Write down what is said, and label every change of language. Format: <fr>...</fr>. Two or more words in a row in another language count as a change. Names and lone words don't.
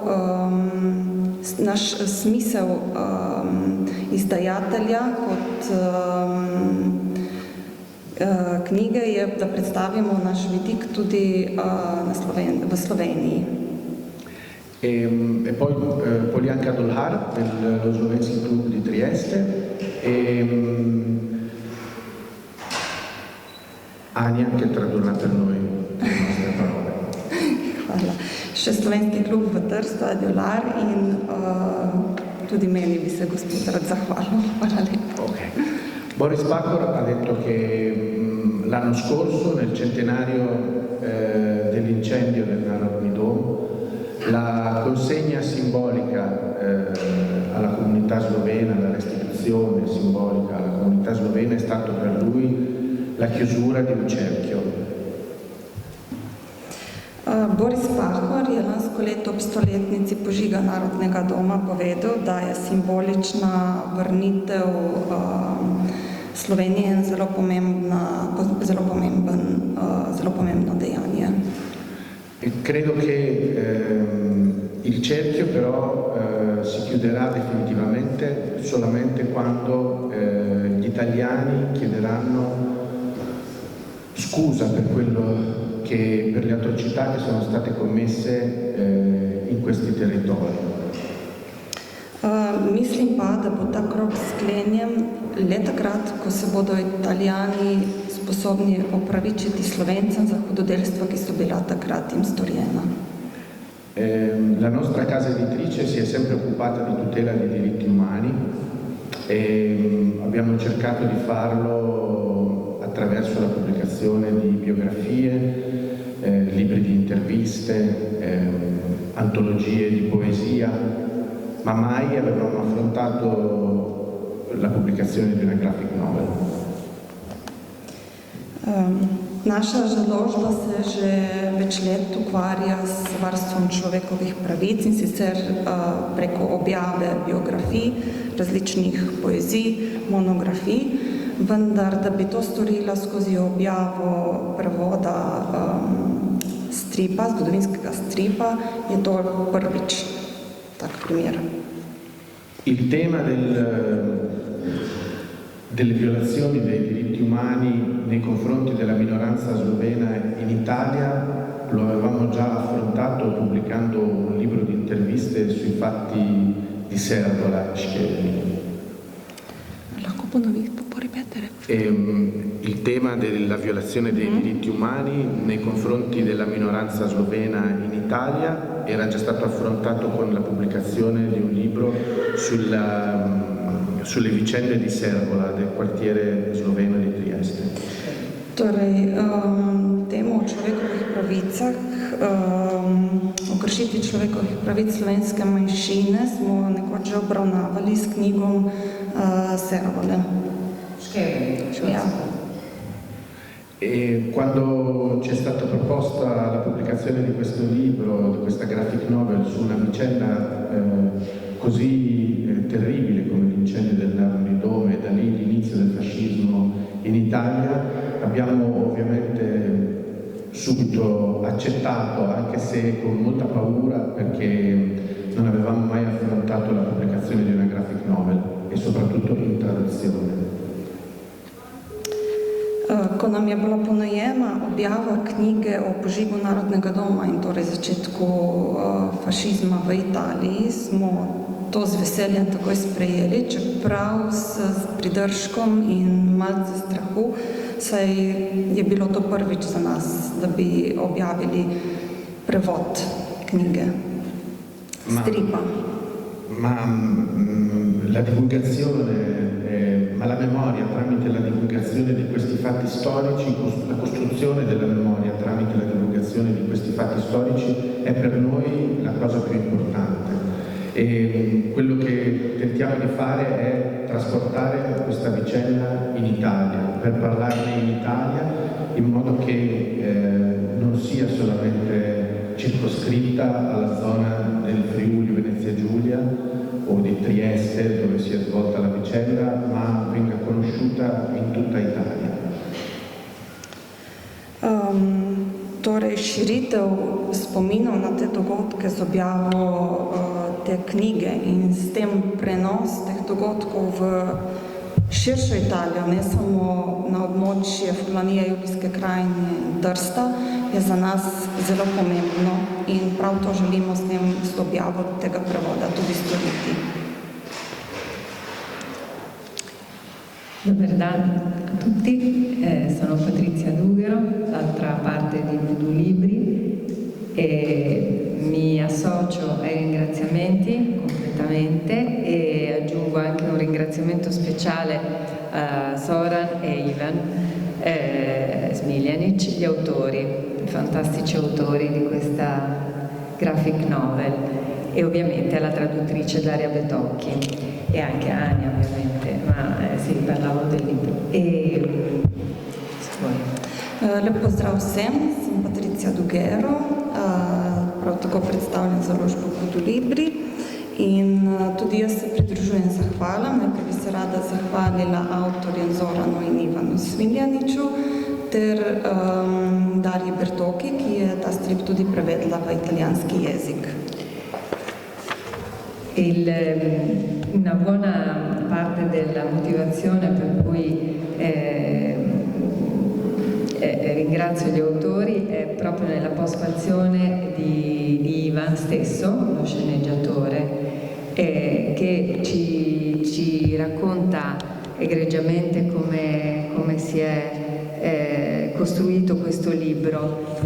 <sl>naš smisel izdajatelja kot knjige je, da predstavimo naš vidik tudi v Sloveniji.</sl> <it>E poi Polianka Dolhar dello Slovenski Klub di Trieste e Anja che tradurrà per noi le nostre parole.</it> <sl>Hvala. Še Slovenski klub v Trstu, Adjolar in tudi meni bi se gospod rad zahvalil. Hvala lepo. Okay.</sl> <it>Boris Pahor ha detto che l'anno scorso, nel centenario dell'incendio del Narodni Dom, la consegna simbolica alla comunità slovena, la restituzione simbolica alla comunità slovena è stato per lui la chiusura di un cerchio.</it> <sl>Boris Pahor je lansko leto ob stoletnici požiga Narodnega doma povedal, da je simbolična vrnitev Slovenije zelo pomembno dejanje.</sl> <it>Credo che il cerchio però si chiuderà definitivamente solamente quando gli italiani chiederanno scusa per per le atrocità che sono state commesse in questi territori.</it> <sl>Mislim pa, da bo ta krog sklenjen le takrat, ko se bodo Italijani sposobni opravičiti Slovencem za hudodelstva, ki so bila takrat jim storjena.</sl> <it>La nostra casa editrice si è sempre occupata di tutela dei diritti umani e abbiamo cercato di farlo attraverso la pubblicazione di biografie, libri di interviste, antologie di poesia, ma mai avevamo affrontato la pubblicazione di una</it> <en>graphic novel.</en> <sl>Naša založba se že več let ukvarja s varstvom človekovih pravic in sicer preko objave biografij, različnih poezij, monografij, vendar da bi to storila skozi objavo prevoda stripa, zgodovinskega stripa, je to prvič tak primer.</sl> <it>Il tema delle violazioni dei diritti umani nei confronti della minoranza slovena in Italia lo avevamo già affrontato pubblicando un libro di interviste sui fatti di Serdolac che Può ripetere? Il tema della violazione dei diritti umani nei confronti della minoranza slovena in Italia era già stato affrontato con la pubblicazione di un libro sulle vicende di Servola, del quartiere sloveno di Trieste.</it> <sl>Torej, temo o človekovih pravicah, o kršitvi človekovih pravic slovenske manjšine smo nekoč že obravnavali s knjigo Servole. Ja.</sl> <it>E quando ci è stata proposta la pubblicazione di questo libro, di questa</it> <en>graphic novel</en> <it>su una vicenda così terribile come l'incendio del Dome, da lì l'inizio del fascismo in Italia, abbiamo ovviamente subito accettato, anche se con molta paura, perché non avevamo mai affrontato la pubblicazione di una</it> <en>graphic novel</en> <it>e soprattutto in traduzione.</it> <sl>Ko nam je bila ponujena objava knjige o požigu Narodnega doma in torej začetku fašizma v Italiji, smo to z veseljem takoj sprejeli, čeprav s pridržkom in malce strahu, saj je bilo to prvič za nas, da bi objavili prevod knjige, stripa.</sl> <it>La divulgazione, ma la memoria tramite la divulgazione di questi fatti storici, la costruzione della memoria tramite la divulgazione di questi fatti storici è per noi la cosa più importante. E quello che tentiamo di fare è trasportare questa vicenda in Italia, per parlarne in Italia, in modo che non sia solamente circoscritta alla zona del Friuli Venezia Giulia o di Trieste, dove si è svolta la vicenda, ma venga conosciuta in tutta Italia.</it> <sl>Torej, širitev spominov na te dogodke z objavo te knjige in s tem prenos teh dogodkov v širšo Italijo, ne samo na območje Furlanije, Julijske krajine in Trsta, je za nas zelo pomembno in prav to želimo s tem z objavo tega prevoda tudi storiti.</sl> <hr>Dobar dan</hr> <it>a tutti, sono Patrizia Dughero, d'altra parte di Voodoo Libri, e mi associo ai ringraziamenti completamente e aggiungo anche un ringraziamento speciale a Zoran e Ivan Smiljanic, gli autori, i fantastici autori di questa</it> <en>graphic novel,</en> <it>e ovviamente alla traduttrice Daria Betocchi e anche a Ania ovviamente, ma si parlavo del libro.</it> <sl>Lep pozdrav vsem, sem Patricia Dughero, prav tako predstavljam založbo Voodoo Libri in tudi jaz se pridružujem zahvalam. Najprej bi se rada zahvalila avtorjem Zoranu in Ivanu Smiljaniču ter Darji Bertoki, ki je ta strip tudi prevedla v italijanski jezik.</sl> <it>Una buona parte della motivazione per cui ringrazio gli autori è proprio nella postfazione di Ivan stesso, lo sceneggiatore, che ci racconta egregiamente come si è costruito questo libro.</it>